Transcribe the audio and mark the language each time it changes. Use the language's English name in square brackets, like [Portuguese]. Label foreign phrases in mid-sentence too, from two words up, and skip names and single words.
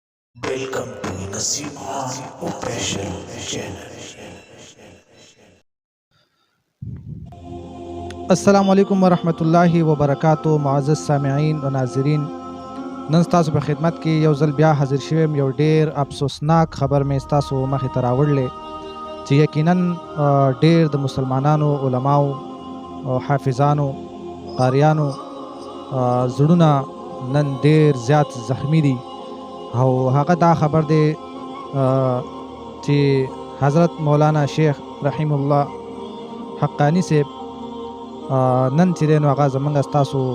[English] Welcome to Naseem Official Channel. [Arabic] السلام علیکم ورحمۃ اللہ وبرکاتہ. [Urdu] معزز سامعین و ناظرین، [Pashto] نن ستاسو په خدمت کې یو ځل بیا حاضر شوم. یو ډیر افسوسناک خبر مې ستاسو مخې ته راوړلې چې یقینا ډیر د مسلمانانو علماو او حافظانو قاریانو زړونه نن ډیر زیات زخمی دي، او هغه دا خبر دی چې حضرت مولانا شیخ رحیم الله حقانی صاحب نن چې دی نو هغه زمونږ ستاسو